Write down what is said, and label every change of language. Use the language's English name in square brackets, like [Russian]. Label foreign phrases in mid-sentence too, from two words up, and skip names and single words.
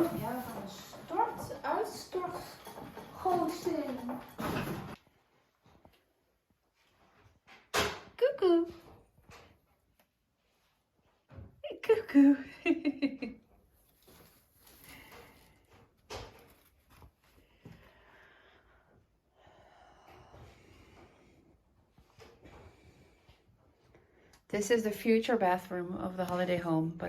[Dutch] Ja, we gaan een uitstort, goosting. Koekoe. Koekoe. [English] This is the future bathroom of the holiday home, but